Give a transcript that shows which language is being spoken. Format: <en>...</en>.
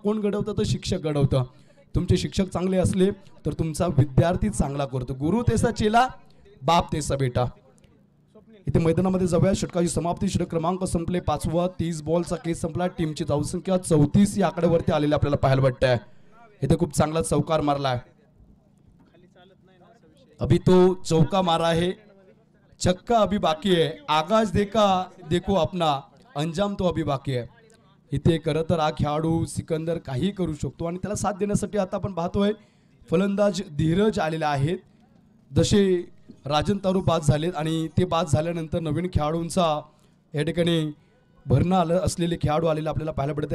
<mr>कोण घडवतं? तर शिक्षक घडवतं. तुमचे शिक्षक चांगले असले तर तुमचा विद्यार्थी चांगला करतो. गुरु तेसा चेला, बाप तेसा बेटा. इथे मैदानामध्ये जाऊया. षटकाची समाप्ती. षटक क्रमांक संपले 5वा. 30 बॉलचा केस संपला. टीमची धावसंख्या 34 या आकड्यावरती आलेली आपल्याला पाहायला वाटतंय. इथे खूप चांगला चौकार मारलाय.</mr> <hi>अभी तो चौका मारा है, छक्का अभी बाकी है. आगाज देखो अपना अंजाम तो अभी बाकी है.</hi> <mr>इथे खरं तर हा खेळाडू सिकंदर काही करू शकतो आणि त्याला साथ देण्यासाठी आता आपण पाहतोय फलंदाज धीरज आलेले आहेत. जसे राजन तारू बाद झालेत आणि ते बाद झाल्यानंतर नवीन खेळाडूंचा या ठिकाणी भरणा असलेले खेळाडू आलेले आपल्याला पाहायला पडते.</mr>